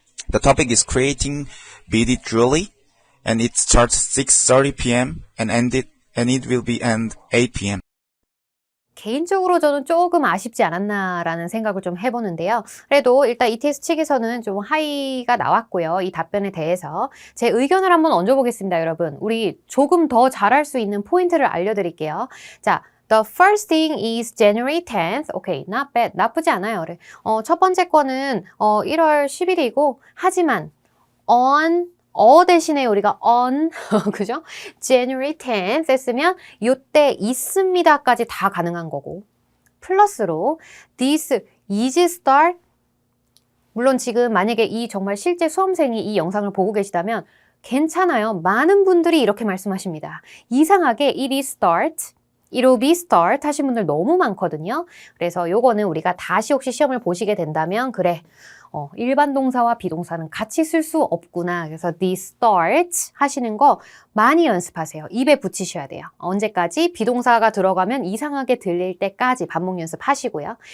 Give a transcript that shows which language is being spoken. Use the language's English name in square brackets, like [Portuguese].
[English] The topic is creating beaded jewelry, and it starts 6:30 p.m. and it will be end 8 p.m. [Korean] 개인적으로 저는 조금 아쉽지 않았나라는 생각을 좀 해보는데요. 그래도 일단 ETS 측에서는 좀 하이가 나왔고요. 이 답변에 대해서 제 의견을 한번 얹어보겠습니다, 여러분. 우리 조금 더 잘할 수 있는 포인트를 알려드릴게요. 자, [English] The first thing is January 10th. [Korean] 오케이, [English] not bad. [Korean] 나쁘지 않아요. 그래. 첫 번째 거는 1월 10일이고 하지만 on 대신에 우리가 on 그죠? [English] January 10th [Korean] 했으면 요때 있습니다까지 다 가능한 거고 플러스로 [English] this is start [Korean] 물론 지금 만약에 이 정말 실제 수험생이 이 영상을 보고 계시다면 괜찮아요. 많은 분들이 이렇게 말씀하십니다. 이상하게 [English] it is start It will be start [Korean] 하신 분들 너무 많거든요. 그래서 요거는 우리가 다시 혹시 시험을 보시게 된다면 그래 일반 동사와 비동사는 같이 쓸 수 없구나. 그래서 [English] this starts [Korean] 하시는 거 많이 연습하세요. 입에 붙이셔야 돼요. 언제까지? 비동사가 들어가면 이상하게 들릴 때까지 반복 연습하시고요.